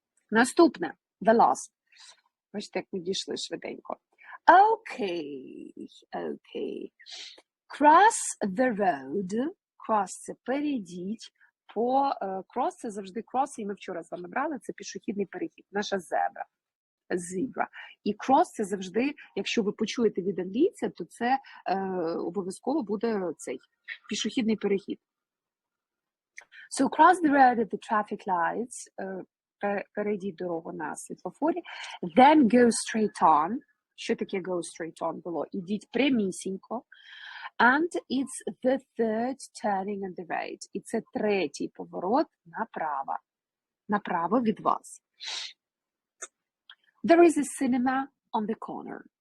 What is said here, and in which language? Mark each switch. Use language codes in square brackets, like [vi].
[uk] Наступне, [en] the last. [uk] Бачите, як ми дійшли швиденько. [en] Окей. Cross the road. [uk] Cross – це перейдіть. Cross – це завжди cross, і ми вчора з вами брали, це пішохідний перехід, наша зебра. [en] Zebra. [uk] І cross – це завжди, якщо ви почуєте від англійця, то це обов'язково буде цей пішохідний перехід. [en] So cross the road at the traffic lights. [uk] Перейдіть дорогу на світлофорі, [en] then go straight on. [uk] Що таке [en] go straight on [uk] було? Ідіть прямісінько. [en] And it's the third turning on the right. [uk] І це третій поворот направо. Направо від вас. [en] There is a cinema on the corner.